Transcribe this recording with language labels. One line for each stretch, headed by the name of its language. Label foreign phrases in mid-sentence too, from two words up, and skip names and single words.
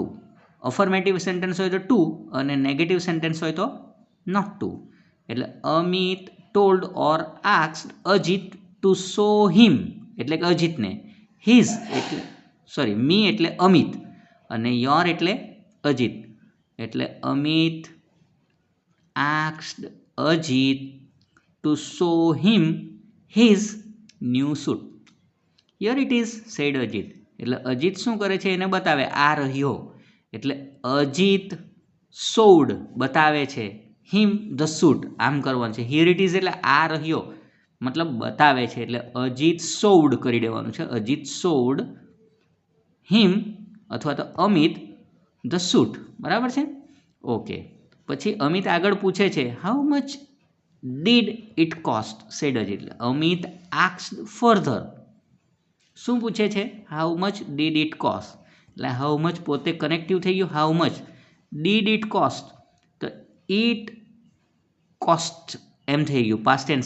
English: affirmative sentence
Gujarati: હોય તો ટુ અને
English: negative sentence
Gujarati: હોય તો
English: not to.
Gujarati: એટલે અમિત
English: told or asked Ajit to show him,
Gujarati: એટલે કે અજીતને, હિઝ એટલે મી એટલે અમિત અને યોર એટલે અજીત, એટલે અમિત
English: asked Ajit to show him his new suit. Here it is, said Ajit.
Gujarati: એટલે અજીત શું કરે છે એને બતાવે, આ રહ્યો. એટલે અજીત showed બતાવે છે,
English: him the suit
Gujarati: આમ કરવાનું છે.
English: here it is
Gujarati: એટલે આ રહ્યો મતલબ બતાવે છે, એટલે અજીત showed કરી દેવાનું છે. અજીત
English: showed him
Gujarati: અથવા તો અમિત
English: the suit.
Gujarati: બરાબર છે? ઓકે. પછી અમિત આગળ પૂછે છે,
English: how much did it cost, said Ajit.
Gujarati: અમિત
English: asked further.
Gujarati: શું પૂછે છે?
English: how much did it cost.
Gujarati: એટલે
English: how much
Gujarati: પોતે કનેક્ટિવ થઈ ગયું.
English: how much did it cost,
Gujarati: તો
English: it cost
Gujarati: એમ થઈ ગયું
English: past tense.